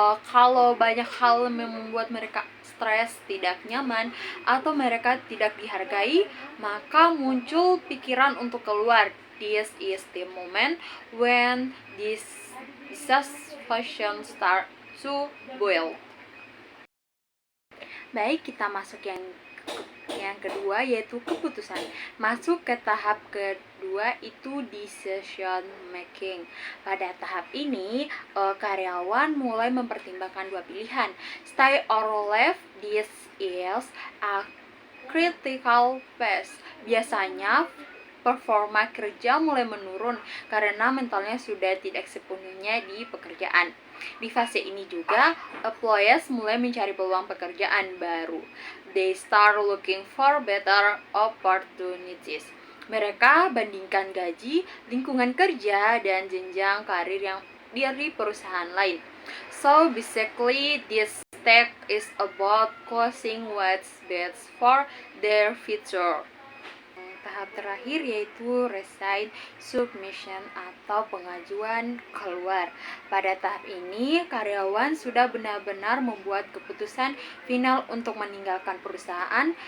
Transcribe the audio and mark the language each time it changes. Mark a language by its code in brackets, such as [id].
[id] Kalau banyak hal yang membuat mereka stres, tidak nyaman, atau mereka tidak dihargai, maka muncul pikiran untuk keluar. [en] This is the moment when dissatisfaction start to boil. [id] Baik, kita masuk yang kedua, yaitu keputusan. Masuk ke tahap kedua, itu [en] decision making. [id] Pada tahap ini, karyawan mulai mempertimbangkan dua pilihan, [en] stay or leave. This is a critical phase. [id] Biasanya performa kerja mulai menurun karena mentalnya sudah tidak sepenuhnya di pekerjaan. Di fase ini juga, employees mulai mencari peluang pekerjaan baru. [en] They start looking for better opportunities. [id] Mereka bandingkan gaji, lingkungan kerja, dan jenjang karir yang dari perusahaan lain. [en] So basically, this step is about closing what's best for their future. [id] Tahap terakhir yaitu [en] resign submission [id] atau pengajuan keluar. Pada tahap ini, karyawan sudah benar-benar membuat keputusan final untuk meninggalkan perusahaan.